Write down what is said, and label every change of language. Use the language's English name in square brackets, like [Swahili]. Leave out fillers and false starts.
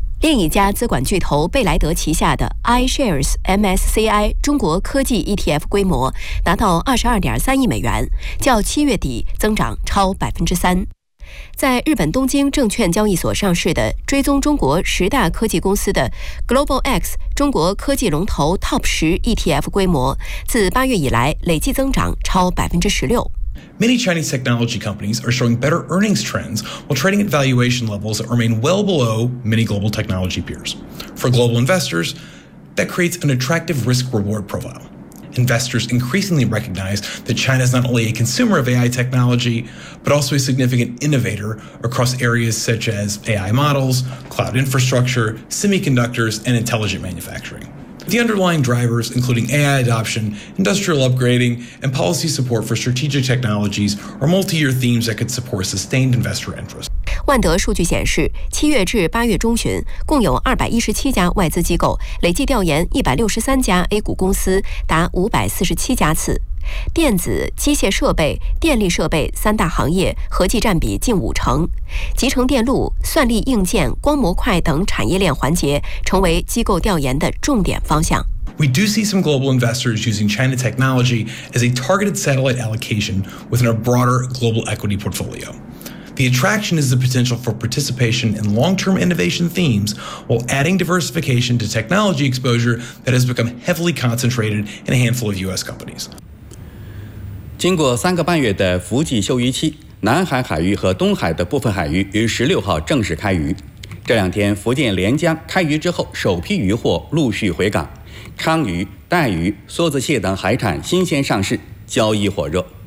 [Chinese] 另一家资管巨头贝莱德旗下的 iShares MSCI 中国科技 ETF 规模达到22.3亿美元，较七月底增长超3%。在日本东京证券交易所上市的追踪中国十大科技公司的 Global X 中国科技龙头 TOP 10 ETF 规模，自八月以来累计增长超16%。 [English] Many Chinese technology companies are showing better earnings trends while trading at valuation levels that remain well below many global technology peers. For global investors, that creates an attractive risk-reward profile. Investors increasingly recognize that China is not only a consumer of AI technology, but also a significant innovator across areas such as AI models, cloud infrastructure, semiconductors, and intelligent manufacturing. The underlying drivers, including AI adoption, industrial upgrading, and policy support for strategic technologies, are multi-year themes that could support sustained investor interest. [Chinese] 万德数据显示，七月至八月中旬，共有217家外资机构累计调研163家 A 股公司，达547家次。电子、机械设备、电力设备三大行业合计占比近50%，集成电路、算力硬件、光模块等产业链环节成为机构调研的重点方向。 [English] We do see some global investors using China technology as a targeted satellite allocation within a broader global equity portfolio. The attraction is the potential for participation in long-term innovation themes while adding diversification to technology exposure that has become heavily concentrated in a handful of U.S. companies. [Chinese] 经过三个半月的伏季休渔期，南海海域和东海的部分海域于16号正式开渔。这两天，福建连江开渔之后，首批渔获陆续回港，鲳鱼、带鱼、梭子蟹等海产新鲜上市，交易火热。